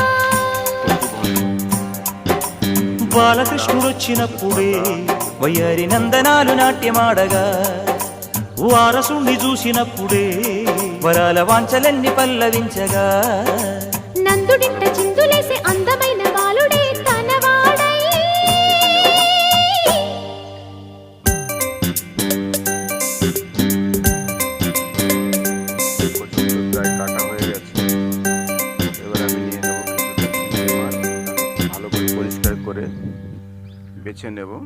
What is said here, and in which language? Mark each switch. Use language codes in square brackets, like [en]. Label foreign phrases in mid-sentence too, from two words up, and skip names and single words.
[te] బాలకృష్ణుడొచ్చినప్పుడే వయ్యారి నందనాలు నాట్యమాడగా, వారసుణ్ణి చూసినప్పుడే వరాల వాంఛలన్నీ పల్లవించగా, నందుడింట చిందులేసే అందమైన బాలుడే తనవాడై. [bn] কাটা হয়ে গেছে, এবার আমি নিয়ে নেব কিছুটা মাছ, ভালো করে পরিষ্কার করে বেছে নেব।